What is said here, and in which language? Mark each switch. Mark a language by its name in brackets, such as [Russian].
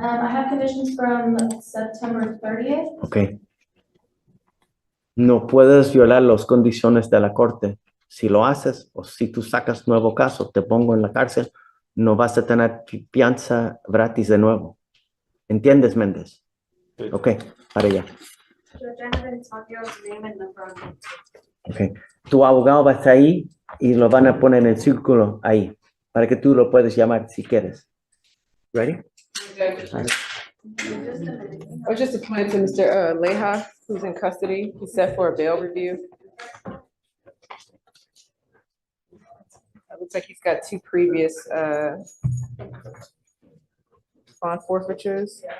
[English] I have conditions from September 30th. Ok. [Spanish] No puedes violar las condiciones de la corte. Si lo haces o si tú sacas nuevo caso, te pongo en la cárcel, no vas a tener fianza gratis de nuevo. ¿Entiendes, Méndez? Ok, para allá. [English] Judge, I haven't talked your name and number. Ok. [Spanish] Tu abogado va a estar ahí y lo van a poner en el círculo ahí para que tú lo puedes llamar si quieres. [English] Ready? I was just appointed to Mr. Leha, who's in custody. He's set for a bail review. It looks like he's got 2 previous bond forfeitures.